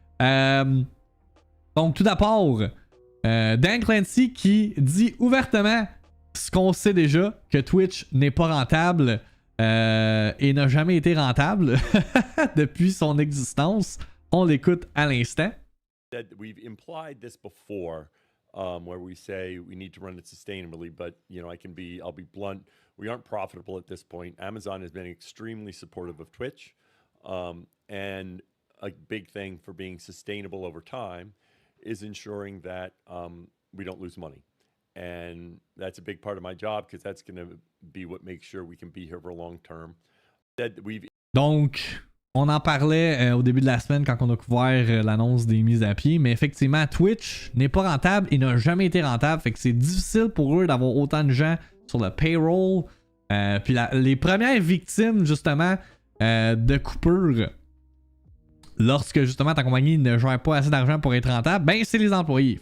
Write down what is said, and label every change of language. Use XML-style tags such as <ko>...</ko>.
<fr>Donc tout d'abord, Dan Clancy qui dit ouvertement ce qu'on sait déjà, que Twitch n'est pas rentable et n'a jamais été rentable depuis son existence. On l'écoute à l'instant.</fr> <en>We've implied this before, where we say we need to run it sustainably, but you know, I'll be blunt. We aren't profitable at this point. Amazon has been extremely supportive of Twitch, and a big thing for being sustainable over time is ensuring that we don't lose money, and that's a big part of my job because that's going to be what makes sure we can be here for long term.</en> <fr>Donc, on en parlait au début de la semaine quand on a couvert l'annonce des mises à pied, mais effectivement, Twitch n'est pas rentable et n'a jamais été rentable, fait que c'est difficile pour eux d'avoir autant de gens sur le payroll. Puis les premières victimes, justement, de coupures, lorsque justement ta compagnie ne gère pas assez d'argent pour être rentable, ben c'est les employés.</fr>